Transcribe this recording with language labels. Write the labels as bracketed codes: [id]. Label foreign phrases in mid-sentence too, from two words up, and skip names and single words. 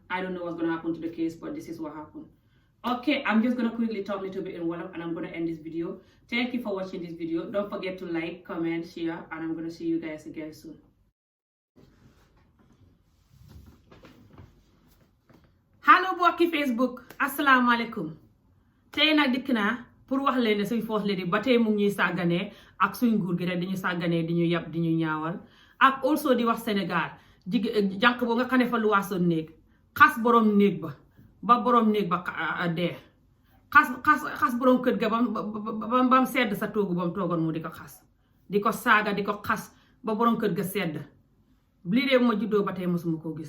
[en] I don't know what's going to happen to the case, but this is what happened. Okay, I'm just going to quickly talk a little bit in Wolof and I'm going to end this video. Thank you for watching this video. Don't forget to like, comment, share, and I'm going to see you guys again soon. [wo] Hello mbokki Facebook, asalaamaaleykum. Tey nag dikk naa pour wax leen ne suñ [en] First Lady [wo] ba tey mu ngi ñuy sàgganee ak suñ nguur gi rek dañu sàgganee di ñu yab di ñu ñaawal ak also di wax Sénégal jànq boo nga xam ne fa lu waasoon néeg xas borom néeg ba borom néeg ba dee xas borom kër ga bam sedd sa toogu bam toogoon mu di ko xas di ko saaga di ko xas ba borom kër ga sedd lii dee ma juddoo ba tey mosuma koo gis.